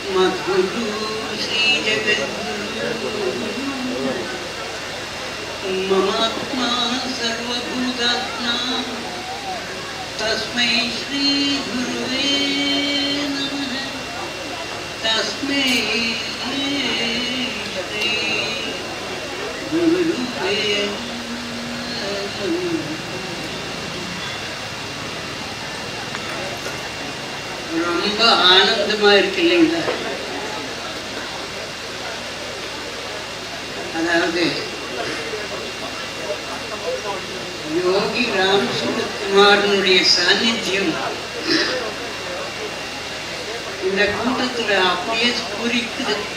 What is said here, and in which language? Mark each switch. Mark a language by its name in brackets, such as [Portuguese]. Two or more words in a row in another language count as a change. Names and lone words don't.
[Sanskrit] गुरु श्री जगद्गुरु ममात्मा सर्वभूतात्मा तस्मै श्री गुरुवे नमः तस्मै श्री गुरुवे [Tamil] ரொம்ப ஆனந்தமா இருக்கு இல்லைங்களா? அதாவது யோகி ராம் சுரத்குமாரனுடைய சாநித்தியம் இந்த கூட்டத்துல அப்படியே ஸ்புரிக்குது.